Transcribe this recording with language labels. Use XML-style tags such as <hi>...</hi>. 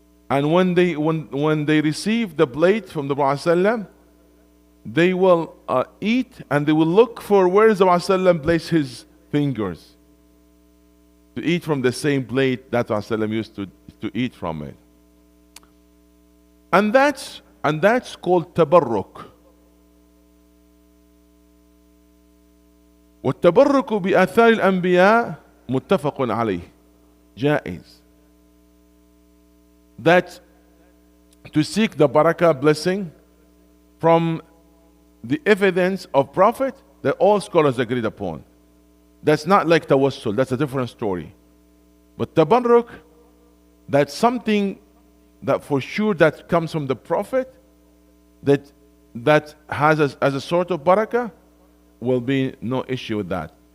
<en>And when they receive the plate from the Prophet ﷺ, they will eat, and they will look for where the Prophet ﷺ placed his fingers to eat from the same plate that the Prophet ﷺ used to eat from it. And that's called tabarruk.</en> <ar>والتبرك بآثار الأنبياء متفق عليه جائز.</ar> <en>That to seek the barakah blessing from the evidence of Prophet, that all scholars agreed upon. That's not like tawassul, that's a different story. But tabarruk, that's something that for sure that comes from the Prophet, that has as a sort of barakah, will be no issue with that.</en>